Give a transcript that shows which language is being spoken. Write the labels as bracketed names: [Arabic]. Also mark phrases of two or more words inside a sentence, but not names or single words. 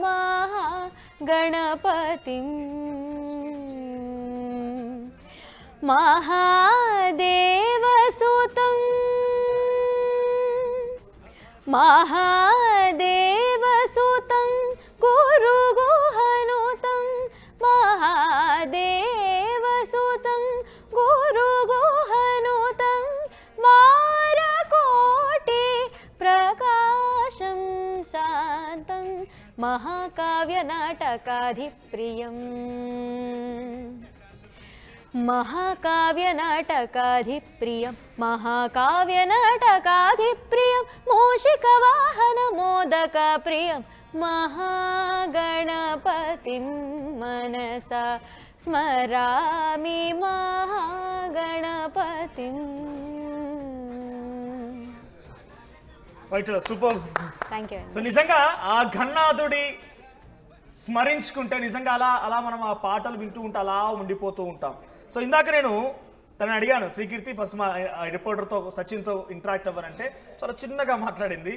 [Sanskrit] మహాగణపతిం, మహాదేవసుతం గురుగుహనుతం, మహాదేవసుతం గురుగుహనుతం, మారకోటి ప్రకాశం శాంతం, महाकाव्यनाटकाधिप्रियम् महाकाव्यनाटकाधिप्रियं महाकाव्यनाटकाधिप्रियं मूषिकवाहनमोदकप्रियं महागणपतिं मनसा स्मरामि महागणपतिं. [English] సూపర్. Thank you. [Telugu] సో నిజంగా ఆ ఘన్నాథుడి స్మరించుకుంటే నిజంగా అలా అలా మనం ఆ పాటలు వింటూ ఉంటే అలా ఉండిపోతూ ఉంటాం. సో ఇందాక నేను తనని అడిగాను, శ్రీకీర్తి ఫస్ట్ మా రిపోర్టర్తో సచిన్తో ఇంటరాక్ట్ అవ్వరంటే చాలా చిన్నగా మాట్లాడింది.